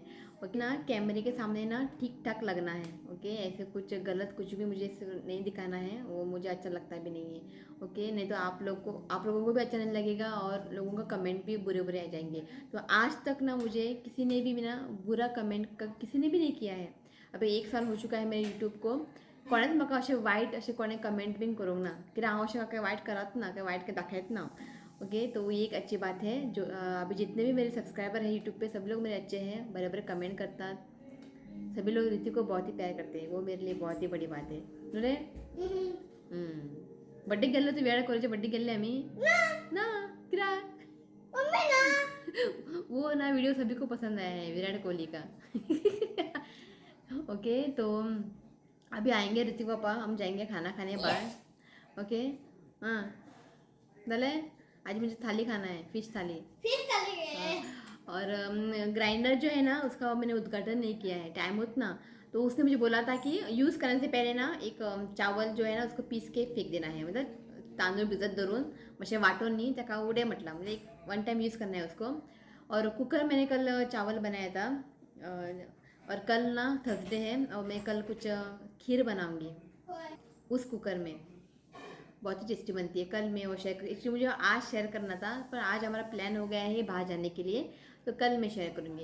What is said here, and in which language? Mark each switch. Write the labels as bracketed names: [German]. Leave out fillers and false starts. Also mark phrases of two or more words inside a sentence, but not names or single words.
[Hindi] ओके ना, कैमरे के सामने ना ठीक ठाक लगना है। ओके, ऐसे कुछ गलत कुछ भी मुझे नहीं दिखाना है, वो मुझे अच्छा लगता भी नहीं है। ओके, नहीं तो आप लोगों को भी अच्छा नहीं लगेगा और लोगों का कमेंट भी बुरे बुरे आ जाएंगे। तो आज तक ना मुझे किसी ने भी ना बुरा कमेंट किसी ने भी नहीं किया है। अभी 1 साल हो चुका है मेरे यूट्यूब को, [Konkani] कोणेच म्हाका अशें वायट अशें कोणें कमेंट बीन करूंक ना, कित्याक हांव अशें काय वायट करत ना, काय वायट काय दाखयत ना। [Hindi] ओके, तो ये एक अच्छी बात है। जो अभी जितने भी मेरे सब्सक्राइबर हैं यूट्यूब पे सब लोग मेरे अच्छे हैं, बड़े बड़े कमेंट करता, सभी लोग ऋतिक को बहुत ही प्यार करते हैं, वो मेरे लिए बहुत ही बड़ी बात है। [Konkani] रे बड्डे गेल्लो तू वेळा करूचे, बड्डे गेल्ले आम्ही ना कित्याक [Hindi] मम्मी ना वो ना वीडियो सभी को पसंद आया है, विराट कोहली का। ओके, तो अभी आएंगे ऋतिक पापा, हम जाएंगे खाना खाने बाहर। ओके, हाँ दले आज मुझे थाली खाना है, फिश थाली। फिर चले गए। और ग्राइंडर जो है ना उसका मैंने उद्घाटन नहीं किया है, टाइम होता ना, तो उसने मुझे बोला था कि यूज़ करने से पहले ना एक चावल जो है ना उसको पीस के फेक देना है, [Marathi] मतलब तांदूळ भिजत धरून म्हणजे वाटून नहीं त्या उडे म्हटला, म्हणजे [Hindi] एक 1 टाइम यूज़ करना है उसको। और कुकर मैंने कल चावल बनाया था, और कल ना थर्सडे है और मैं कल कुछ खीर बनाऊंगी उस कुकर में, बहुत ही टेस्टी बनती है। कल मैं वो शेयर एक्चुअली मुझे आज शेयर करना था, पर आज हमारा प्लान हो गया है बाहर जाने के लिए, तो कल मैं शेयर करूँगी।